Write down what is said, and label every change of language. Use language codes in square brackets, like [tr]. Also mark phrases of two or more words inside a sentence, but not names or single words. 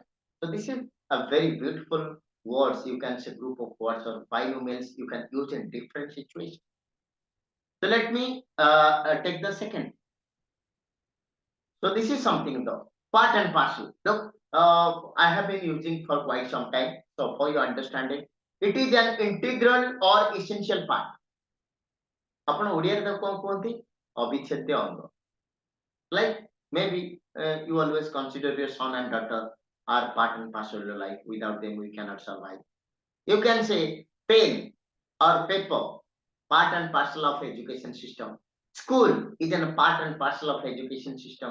[en] So this is a very beautiful words. You can say group of words or binomials you can use in different situations. So let me take the second. So this is something though, part and parcel. Look, I have been using for quite some time. So for your understanding, it is an integral or essential part. [or] ଆପଣ ଓଡ଼ିଆରେ ତାକୁ କଣ କୁହନ୍ତି? ଅବିଚ୍ଛେଦ୍ୟ ଅଙ୍ଗ. [en] Like maybe you always consider your son and daughter are part and parcel of your life. Without them, we cannot survive. You can say pen or paper, part and parcel of education system. School is a part and parcel of education system.